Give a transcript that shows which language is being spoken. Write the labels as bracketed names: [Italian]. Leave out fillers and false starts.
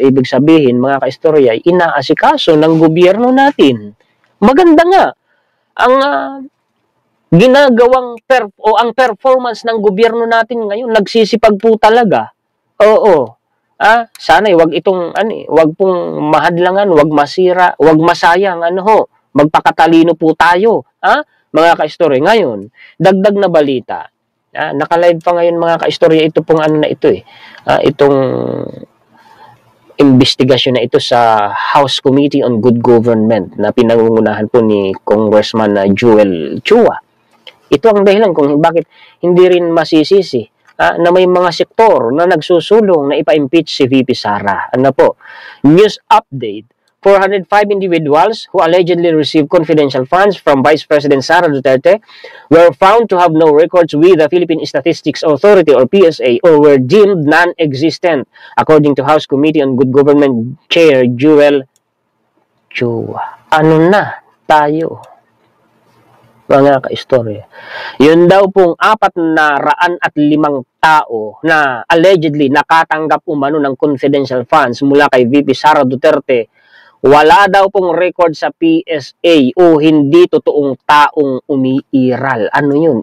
[Filipino] Ibig sabihin, mga kaistorya, inaasikaso ng gobyerno natin. Maganda nga ang ginagawang ang performance ng gobyerno natin ngayon, nagsisipag po talaga. Oo. Sana'y wag itong wag pong mahadlangan, wag masira, wag masayang magpakatalino po tayo, mga kaistorya. Ngayon, dagdag na balita. Naka-live pa ngayon mga kaistorya ito pong na ito itong investigasyon na ito sa House Committee on Good Government na pinangungunahan po ni Congressman Joel Chua. Ito ang dahilan kung bakit hindi rin masisisi na may mga sektor na nagsusulong na ipa-impeach si VP Sara. [English] News update. 405 individuals who allegedly received confidential funds from Vice President Sara Duterte were found to have no records with the Philippine Statistics Authority or PSA or were deemed non-existent, according to House Committee on Good Government Chair Joel Chua. [Filipino] Ano na tayo, mga kaistorya? Yun daw pong 405 tao na allegedly nakatanggap umano ng confidential funds mula kay VP Sara Duterte, wala daw pong record sa PSA o hindi totoong taong umiiral. Ano yun?